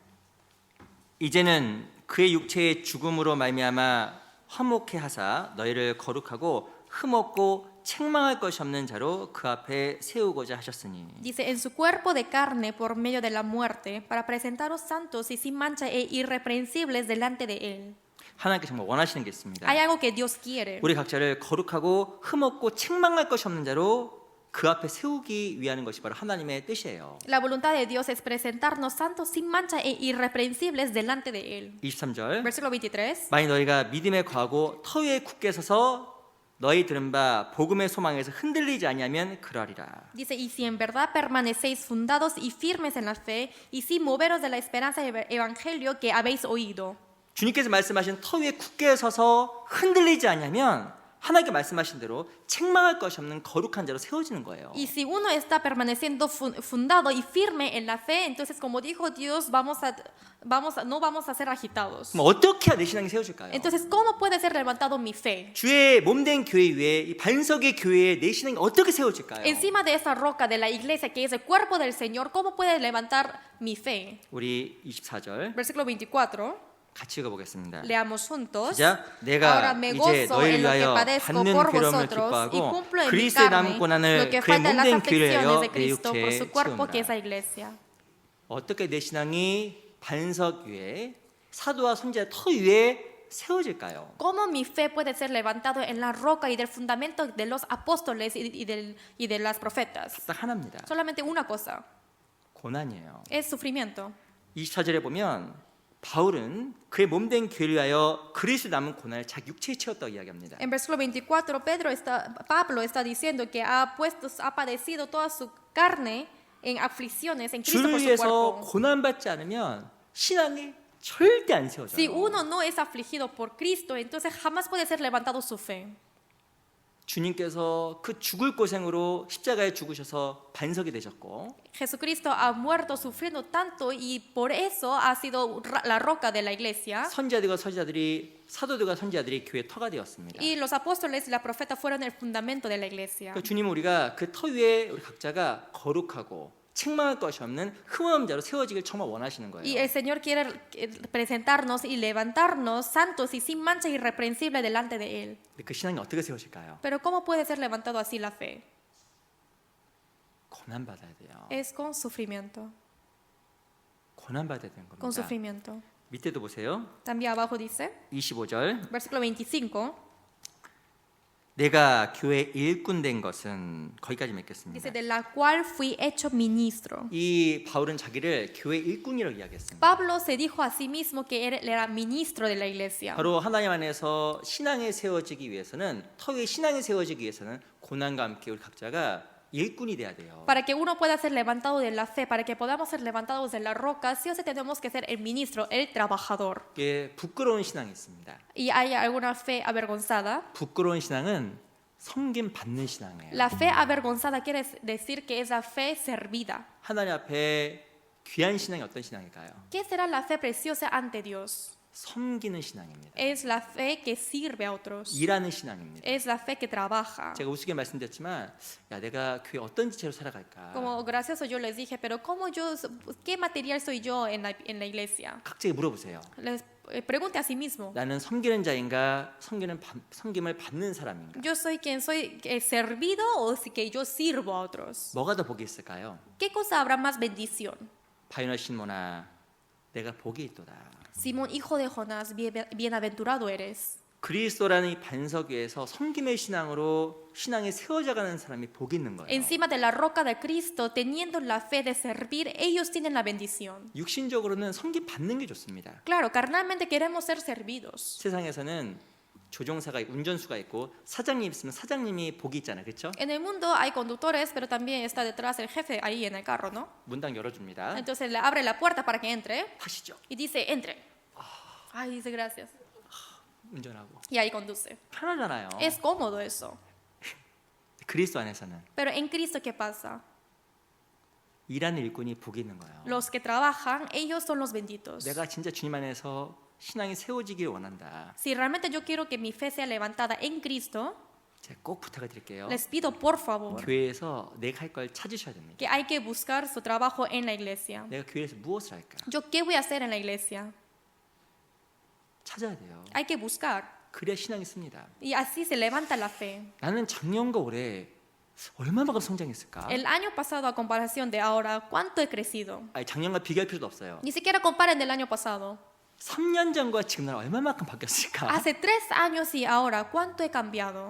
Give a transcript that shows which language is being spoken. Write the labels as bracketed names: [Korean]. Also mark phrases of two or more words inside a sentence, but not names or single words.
[Korean] 이제는 그의 육체의 죽음으로 말미암아 화목해 하사 너희를 거룩하고 흠없고 책망할 것이 없는 자로 그 앞에 세우고자 하셨으니 [Spanish] Dice, en su cuerpo de carne por medio de la muerte, para presentaros santos y sin mancha e irreprensibles delante de él. [Korean] 하나님께 정말 원하시는 게 있습니다. [Spanish] Hay algo que Dios quiere. [Korean] 우리 각자를 거룩하고 흠없고 책망할 것이 없는 자로 그 앞에 세우기 위하는 것이 바로 하나님의 뜻이에요. [Spanish] La voluntad de Dios es presentarnos santos, sin mancha e irreprensibles delante de Él. [Korean] 23절 [Spanish] Versículo 23. [Korean] 만일 너희가 믿음에 거하고 터 위에 굳게 서서 너희 들은 바 복음의 소망에서 흔들리지 아니하면 그러리라. [Spanish] Dice, y si en verdad permanecéis fundados y firmes en la fe, y sin moveros de la esperanza del evangelio que habéis oído. [Korean] 주님께서 말씀하신 터 위에 굳게 서서 흔들리지 아니하면 하나님께 말씀하신 대로 책망할 것이 없는 거룩한 자로 세워지는 거예요. [Spanish] Y si uno está permaneciendo fundado y firme en la fe, entonces como dijo Dios, no vamos a ser agitados. [Korean] 그럼 어떻게 해야 내 신앙이 세워질까요? [Spanish] Entonces, ¿cómo puede ser levantado mi fe? [Korean] 주의 몸된 교회 위에 이 반석의 교회에 내 신앙이 어떻게 세워질까요? [Spanish] Encima de esa roca de la iglesia que es el cuerpo del Señor, ¿cómo puede levantar mi fe? [Korean] 우리 24절 [Spanish] Versículo 24. [Korean] 같이 읽어보겠습니다. [Spanish] Leamos juntos. [Korean] 시작. [Spanish] Ahora [Korean] 내가 [Spanish] me [Korean] 이제 [Spanish] gozo [Korean] 너희를 [Spanish] en lo que [Korean] 위하여 [Spanish] padezco [Korean] 받는 [Spanish] por [Korean] 괴로움을 [Spanish] vosotros y [Korean] 기뻐하고 [Spanish] cumplo en mi [Korean] 그리스도의 [Spanish] carne [Korean] 남은 고난을 [Spanish] lo que [Korean] 그의 [Spanish] falta en las [Korean] 몸된 교회를 [Spanish] aflicciones [Korean] 위하여 [Spanish] de [Korean] 내 [Spanish] Cristo por [Korean] 육체에 [Spanish] su cuerpo que es [Korean] 채우느라. [Spanish] la iglesia. [Korean] 어떻게 내 신앙이 반석 위에 사도와 선지자 터 위에 세워질까요? [Spanish] ¿Cómo mi fe puede ser levantado en la roca y del fundamento de los apóstoles y de las profetas? [Korean] 딱 하나입니다. [Spanish] Solamente una cosa, [Korean] 고난이에요. [Spanish] es sufrimiento. [Korean] 24절에 보면 바울은 그의 몸된 교회를 위하여 그리스도 남은 고난을 자기 육체에 채웠다고 이야기합니다. [Spanish] En versículo 24, Pablo está diciendo que ha padecido toda su carne en aflicciones en Cristo [Korean] 주를 [Spanish] por su [Korean] 위해서 [Spanish] cuerpo. [Korean] 고난받지 않으면 신앙이 절대 안 세워져요. [Spanish] Si uno no es afligido por Cristo, entonces jamás puede ser levantado su fe. [Korean] 주님께서 그 죽을 고생으로 십자가에 죽으셔서 반석이 되셨고 [Spanish] Jesucristo ha muerto sufriendo tanto y por eso ha sido la roca de la iglesia. [Korean] 선지자들과 선지자들이 사도들과 선지자들이 교회의 터가 되었습니다. [Spanish] Y los apóstoles y la profeta fueron el fundamento de la iglesia. [Korean] 그러니까 주님은 우리가 그 터 위에 우리 각자가 거룩하고 책망할 것이 없는 흠없는 자로 세워지길 정말 원하시는 [Spanish] Y [Korean] 거예요. [Spanish] el Señor quiere presentarnos y levantarnos santos y sin mancha irreprensible delante de Él. [Korean] 근데 그 신앙이 어떻게 세워질까요? [Spanish] Pero ¿cómo puede ser levantado así la fe? [Korean] 고난 받아야 돼요. [Spanish] Es con sufrimiento. [Korean] 고난 받아야 되는 [Spanish] Con [Korean] 겁니다. [Spanish] sufrimiento. [Korean] 밑에도 보세요. [Spanish] También abajo dice, [Korean] 25절. [Spanish] versículo 25, [Korean] 내가 교회 일꾼 된 것은 거기까지 [Spanish] dice, [Korean] 맺겠습니다. [Spanish] de la cual fui hecho ministro. [Korean] 이 바울은 자기를 교회 일꾼이라고 이야기했습니다. [Spanish] Pablo se dijo a sí mismo que él era ministro de la iglesia. [Korean] 바로 하나님 안에서 신앙이 세워지기 위해서는 터 위에 신앙이 세워지기 위해서는 고난과 함께 우리 각자가 일꾼이 돼야 돼요. [Spanish] Para que uno pueda ser levantado de la fe, para que podamos ser levantados de la roca, sí o sí tenemos que ser el ministro, el trabajador. [Korean] 이게 부끄러운 신앙이 있습니다. [Spanish] ¿Y hay alguna fe avergonzada? [Korean] 부끄러운 신앙은 섬김 받는 신앙이에요. [Spanish] La fe avergonzada quiere decir que es la fe servida. [Korean] 하나님 앞에 귀한 신앙이 어떤 신앙일까요? [Spanish] ¿Qué será la fe preciosa ante Dios? [Korean] 섬기는 신앙입니다. [Spanish] Es la fe que sirve a otros. [Korean] 일하는 신앙입니다. [Spanish] Es la fe que trabaja. [Korean] 제가 우습게 말씀드렸지만 야 내가 교회 어떤 지체로 살아갈까? [Spanish] Como gracioso yo les dije, pero ¿qué material soy yo en la iglesia? [Korean] 각자에게 물어보세요. [Spanish] Les pregunte a sí mismo. [Korean] 나는 섬기는 자인가 섬김을 받는 사람인가? [Spanish] ¿Yo soy quien soy servido o que yo sirvo a otros? [Korean] 뭐가 더 복이 있을까요? [Spanish] ¿Qué cosa habrá más bendición? [Korean] 바이너 신모나 내가 복이 있도다. [Spanish] Simón, hijo de Jonás, bienaventurado eres. [Korean] 그리스도라는 이 반석 위에서 섬김의 신앙으로 신앙이 세워져가는 사람이 복이 있는 거예요. [Spanish] Encima de la roca de Cristo, teniendo la fe de servir, ellos tienen la bendición. [Korean] 육신적으로는 섬김 받는 게 좋습니다. [Spanish] Claro, carnalmente queremos ser servidos. [Korean] 세상에서는 조종사가 운전수가 있고 사장님 있으면 사장님이 복이 있잖아요, 그렇죠? [Spanish] En el mundo hay conductores, pero también está detrás el jefe ahí en el carro, ¿no? [Korean] 문당 열어줍니다. [Spanish] Entonces le abre la puerta para que entre [Korean] 타시죠. [Spanish] y dice, entre. Ay, dice gracias. [Korean] 운전하고 [Spanish] Y ahí conduce. [Korean] 편하잖아요. [Spanish] Es cómodo eso. [Korean] 그리스도 안에서는 [Spanish] Pero en Cristo, ¿qué pasa? [Korean] 일하는 일꾼이 복이 있는 거예요. [Spanish] Los que trabajan, ellos son los benditos. [Korean] 내가 진짜 주님 안에서 신앙이 세워지길 원한다. [Spanish] Si realmente yo quiero que mi fe sea levantada en Cristo, [Korean] 제가 꼭 부탁을 드릴게요. [Spanish] les pido por favor [Korean] 교회에서 내가 할 걸 찾으셔야 됩니다. [Spanish] que hay que buscar su trabajo en la iglesia. [Korean] 내가 교회에서 무엇을 할까? [Spanish] ¿Yo qué voy a hacer en la iglesia? [Korean] 찾아야 돼요. [Spanish] Hay que buscar. [Korean] 그래야 신앙이 씁니다. [Spanish] Y así se levanta la fe. [Korean] 나는 작년과 올해 얼마만큼 성장했을까? [Spanish] El año pasado a comparación de ahora, ¿cuánto he crecido? [Korean] 아니, 작년과 비교할 필요도 없어요. [Spanish] Ni siquiera comparen del año pasado. [Korean] 3년 전과 지금 난 얼마만큼 바뀌었을까? [Spanish] Hace 3 años y ahora, ¿cuánto he cambiado?